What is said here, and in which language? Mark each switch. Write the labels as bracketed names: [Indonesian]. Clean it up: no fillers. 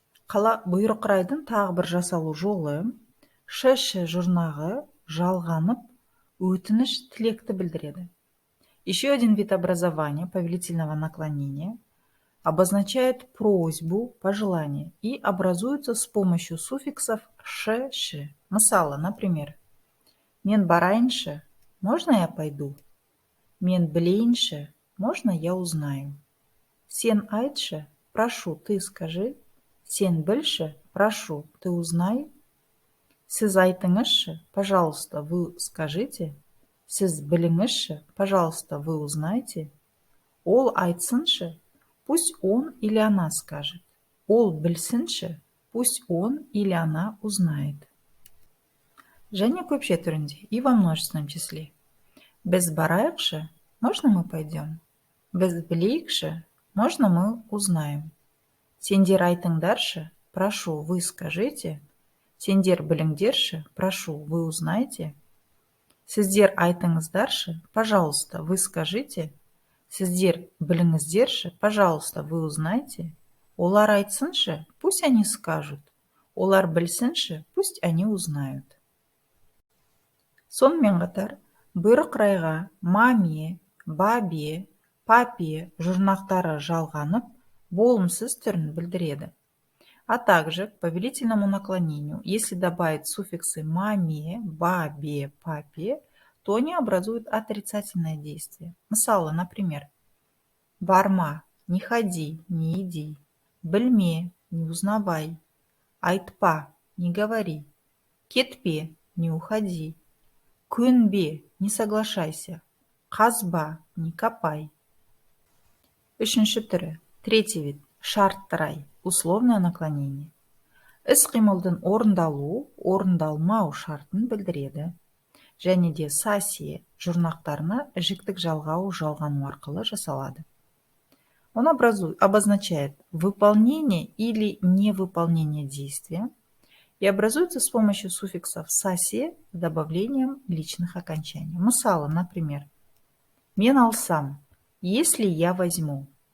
[Kazakh] Бұйрық райдың тағы бір жасалу жолы ш жұрнағы жалғанып, өтініш тілекті білдіреді. [Russian] Еще один вид образования повелительного наклонения обозначает просьбу, пожелание и образуется с помощью суффиксов ш. [Kazakh] Мысалы, [Russian] например, [Kazakh] мен барайыншы, [Russian] можно я пойду? [Kazakh] Мен білейінші, [Russian] можно я узнаю? [Kazakh] Сен айтшы, [Russian] прошу, ты скажи. [Kazakh] Сен білші, [Russian] прошу, ты узнай. [Kazakh] Сіз айтыңызшы, [Russian] пожалуйста, вы скажите. [Kazakh] Сіз біліңізші, [Russian] пожалуйста, вы узнайте. [Kazakh] Ол айтсыншы, [Russian] пусть он или она скажет. [Kazakh] Ол білсінші, [Russian] пусть он или она узнает. [Kazakh] Және көпше түрінде [Russian] и во множественном числе. [Kazakh] Біз барайықшы, [Russian] можно мы пойдем? [Kazakh] Біз білейікші, [Russian] можно мы узнаем? [Kazakh] Сендер айтыңдаршы, [Russian] прошу, вы скажите. [Kazakh] Сендер біліңдерші, [Russian] прошу, вы узнаете. [Kazakh] Сіздер айтыңыздаршы, [Russian] пожалуйста, вы скажите. [Kazakh] Сіздер біліңіздерші, [Russian] пожалуйста, вы узнаете. [Kazakh] Олар айтсыншы, [Russian] пусть они скажут. [Kazakh] Олар білсінші, [Russian] пусть они узнают. [Kazakh] Сонымен қатар, бұйрық райға маме, бабе, папе жұрнақтары жалғанып, болымсыз түрін білдіреді. [Russian] А также к повелительному наклонению, если добавить суффиксы маме, бабе, папе, то они образуют отрицательное действие. [Kazakh] Мысалы, [Russian] например, [Kazakh] барма, [Russian] не ходи, не иди. [Kazakh] Білме, [Russian] не узнавай. [Kazakh] Айтпа, [Russian] не говори. [Kazakh] Кетпе, [Russian] не уходи. [Kazakh] Көнбе, [Russian] не соглашайся. [Kazakh] Қазба, [Russian] не копай. [Kazakh] Үшінші түрі, [Russian] третий вид, [Kazakh] шартты рай, [Russian] условное наклонение. [Kazakh] Іс-қимылдың орындалу, орындалмау шартын білдіреді. Және де сасие жұрнақтарына жіктік жалғау жалғану арқылы жасалады. [Russian] Он обозначает выполнение или невыполнение действия и образуется с помощью суффиксов сасие с добавлением личных окончаний. [Kazakh] Мысалы, [Russian] например, [Kazakh] мен алсам, [Russian] если я возьму.